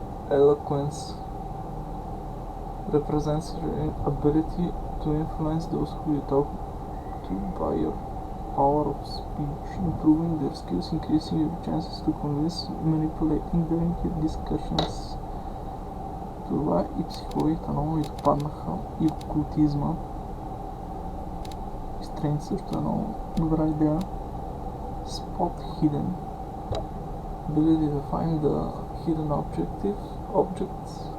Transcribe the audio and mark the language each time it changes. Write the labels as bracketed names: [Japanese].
[English] Eloquence represents your ability to influence those who you talk to by your power of speech, improving their skills, increasing your chances to convince, manipulating during your discussions. [Bulgarian] Това и психологията много изпаднаха, и окултизма. И стрейн също е много добра идея. [English] Spot hidden. Ability to find the hidden objects.